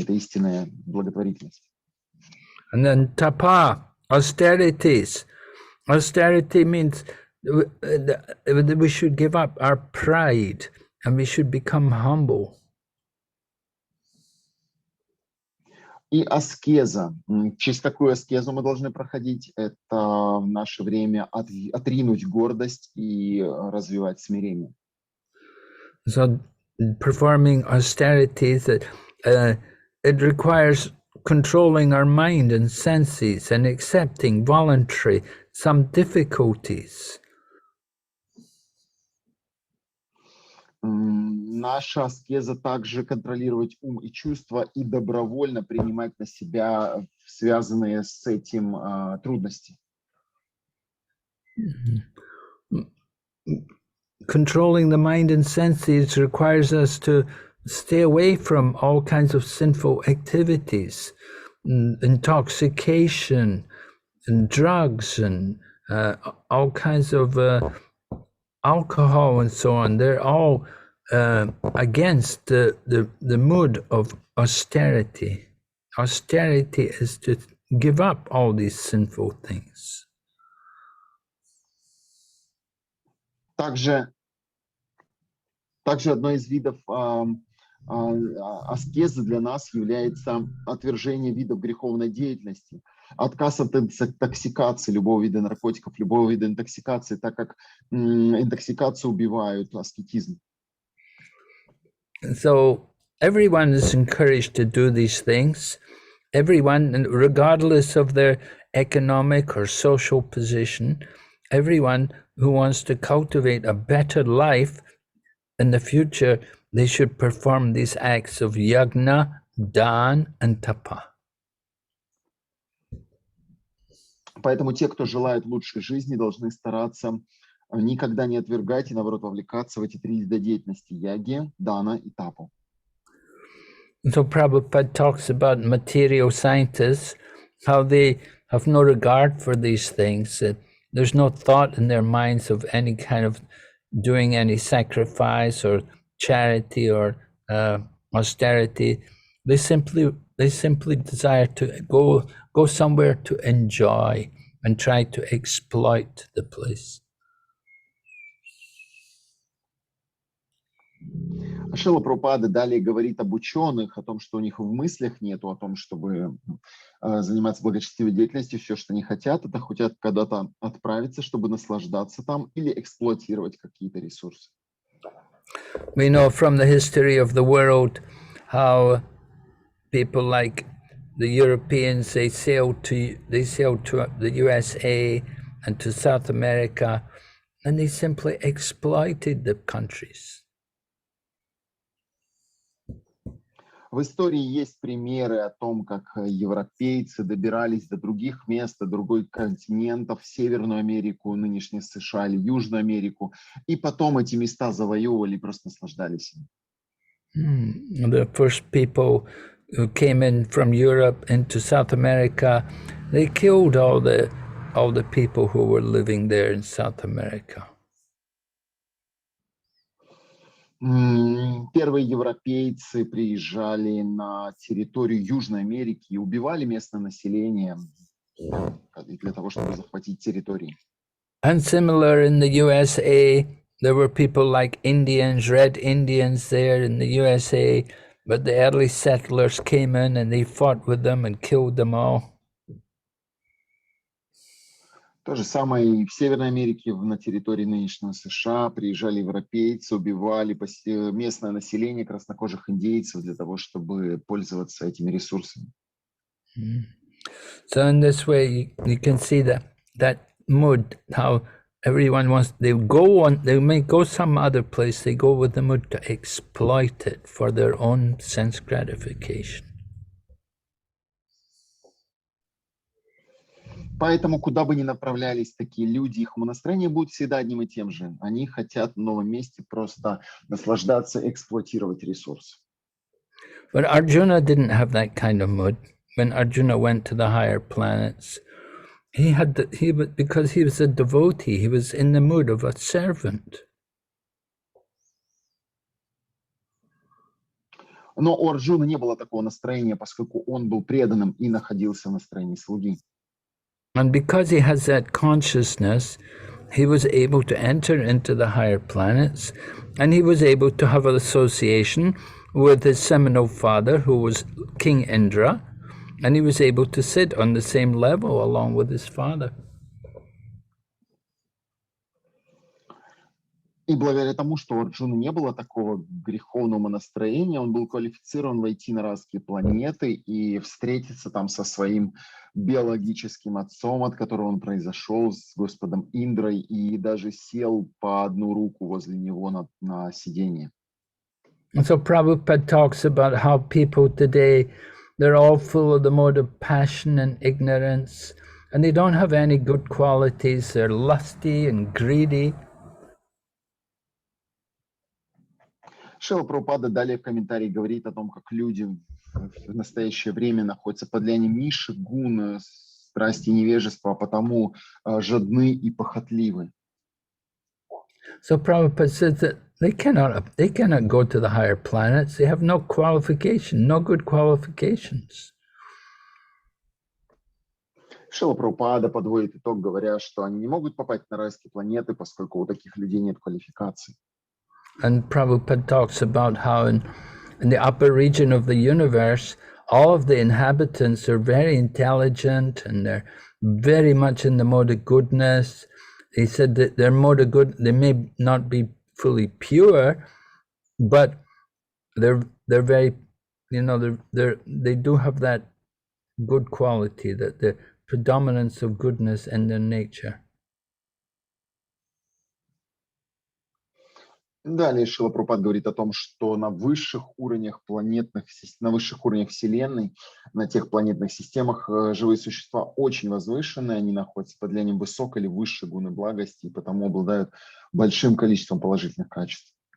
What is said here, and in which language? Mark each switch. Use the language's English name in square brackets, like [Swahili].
[Russian] Это истинная благотворительность. [English] And then tapa, austerities. Austerity means we should give up our pride and we should become humble. [Russian] И аскеза. Через какую аскезу мы должны проходить? Это в наше время отринуть гордость и развивать смирение. [English] So performing austerities, it requires controlling our mind and senses and accepting voluntary some difficulties. [Russian] Наша аскеза также контролировать ум и чувства и добровольно принимать на себя связанные с этим трудности. [English] Controlling the mind and senses requires us to stay away from all kinds of sinful activities, intoxication, and drugs, and all kinds of alcohol and so on. They're all against the mood of austerity. Austerity is to give up all these sinful things. [Russian] Также одной из видов аскезы для нас является отвержение видов греховной деятельности, отказ от интоксикации, любого вида наркотиков, любого вида интоксикации, так как интоксикацию убивают аскетизм. [English] So everyone is encouraged to do these things. Everyone, regardless of their economic or social position, everyone who wants to cultivate a better life in the future, they should perform these acts of yagna, dan, and tapa. [Russian] Поэтому те, кто желает лучшей жизни, должны стараться никогда не отвергать и, наоборот, вовлекаться в эти три вида деятельности: яги, дана и тапу. [English] So Prabhupada talks about material scientists, how they have no regard for these things. There's no thought in their minds of any kind of doing any sacrifice or charity or austerity. They simply desire to go somewhere to enjoy and try to exploit the place. [Russian] Шрила Прабхупада далее говорит об ученых, о том, что у них в мыслях нету, о том, чтобы заниматься благочестивой деятельностью. Все, что они хотят, это хотят когда-то отправиться, чтобы наслаждаться там или эксплуатировать какие-то ресурсы. [English] We know from the history of the world how people like the Europeans, they sail to the USA and to South America, and they simply exploited the countries. [Russian] В истории есть примеры о том, как европейцы добирались до других мест, до других континентов, в Северную Америку, нынешнюю США или Южную Америку, и потом эти места завоевывали и просто наслаждались им. [English] The first people who came in from Europe into South America, they killed all the people who were living there in South America. [Russian] Первые европейцы приезжали на территорию Южной Америки и убивали местное население для того, чтобы захватить территории. [English] And similar in the USA, there were people like Indians, Red Indians there in the USA, but the early settlers came in and they fought with them and killed them all. [Russian] То же самое и в Северной Америке, на территории нынешнего США, приезжали европейцы, убивали местное население краснокожих индейцев для того, чтобы пользоваться этими ресурсами. [English] So in this way, you can see that mood, how everyone wants, they may go some other place, they go with the mood to exploit it for their own sense gratification. [Russian] Поэтому, куда бы ни направлялись такие люди, их настроение будет всегда одним и тем же. Они хотят в новом месте просто наслаждаться, эксплуатировать ресурсы. [English] But Arjuna didn't have that kind of mood. When Arjuna went to the higher planets, because he was a devotee, he was in the mood of a servant. [Russian] Но у Арджуны не было такого настроения, поскольку он был преданным и находился в настроении слуги. [English] And because he has that consciousness, he was able to enter into the higher planets, and he was able to have an association with his seminal father, who was King Indra, and he was able to sit on the same level along with his father. [Russian] И благодаря тому, что у Арджуны не было такого греховного настроения, он был квалифицирован войти на райские планеты и встретиться там со своим биологическим отцом, от которого он произошел, с Господом Индрой, и даже сел по одну руку возле него на сиденье. [English] And so Prabhupada talks about how people today, they're all full of the mode of passion and ignorance, and they don't have any good qualities. They're lusty and greedy. [Russian] Шрила Прабхупада далее в комментарии говорит о том, как люди в настоящее время находятся под влиянием низших гун, страсти и невежества, а потому жадны и похотливы. [English] So Prabhupada says that they cannot go to the higher planets. They have no qualification, no good qualifications. [Russian] Шрила Прабхупада подводит итог, говоря, что они не могут попасть на райские планеты, поскольку у таких людей нет квалификации. [English] And Prabhupada talks about how in the upper region of the universe, all of the inhabitants are very intelligent and they're very much in the mode of goodness. He said that their mode of good, they may not be fully pure, but they're very, they do have that good quality, that the predominance of goodness in their nature. [Russian] Далее Шрила Прабхупада говорит о том, что на высших уровнях на высших уровнях Вселенной, на тех планетных системах живые существа очень возвышенные, они находятся под влиянием высокой или высшей гуны благости, и потому обладают большим количеством положительных качеств.